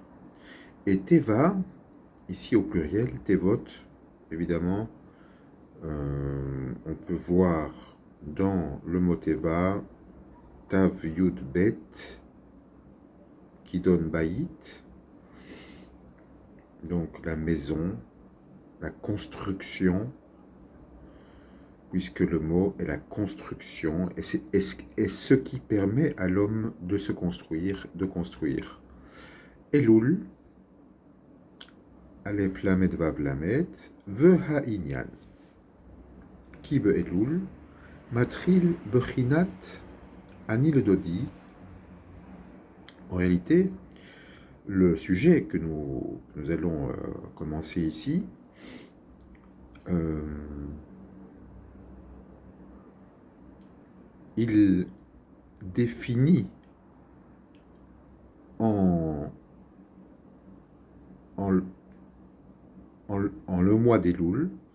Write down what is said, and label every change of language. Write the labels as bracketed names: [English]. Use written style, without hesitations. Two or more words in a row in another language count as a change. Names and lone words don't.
[French] Et Teva, ici au pluriel, Tevot, évidemment, on peut voir dans le mot Teva, [Hebrew] תו יוד בית, [French] qui donne Baït, donc la maison, la construction, puisque le mot est la construction, et ce qui permet à l'homme de se construire, de construire. [Hebrew] אלול, אלף למד וו למד, והענין. כי באלול, מתחיל בחינת, אני לדודי. [French] En réalité, le sujet que nous allons commencer ici, il définit en le mois d'Elul,